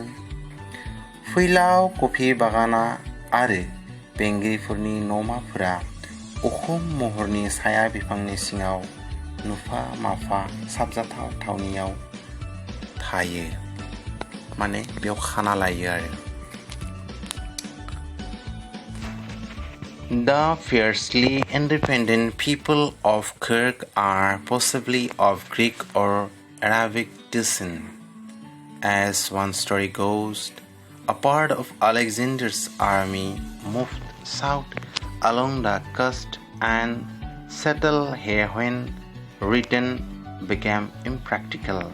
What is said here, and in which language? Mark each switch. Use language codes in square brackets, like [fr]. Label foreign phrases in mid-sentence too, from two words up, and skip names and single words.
[brx] फैलाव कफि बागाना आरो बेंगिरिफोरनि न'माफोरा उखुम महरनि साया बिफांनि सिङाव नुफा माफा साबजाथाव थावनियाव थायो। माने बेयाव खाना लायो आरो [en] The fiercely independent people of Kirk are possibly of Greek or Arabic descent. As one story goes, a part of Alexander's army moved south along the coast and settled here when return became impractical.